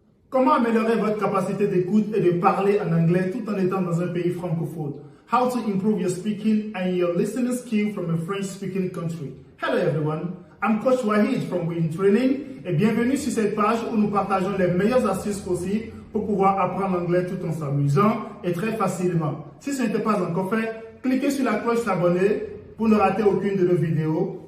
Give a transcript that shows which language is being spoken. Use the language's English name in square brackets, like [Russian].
[French] Comment améliorer votre capacité d'écoute et de parler en anglais tout en étant dans un pays francophone? [English] How to improve your speaking and your listening skill from a French-speaking country. Hello everyone, I'm Coach Wahid from Win Training [French] et bienvenue sur cette page où nous partageons les meilleures astuces possibles pour pouvoir apprendre l'anglais tout en s'amusant et très facilement. Si ce n'était pas encore fait, cliquez sur la cloche s'abonner pour ne rater aucune de nos vidéos.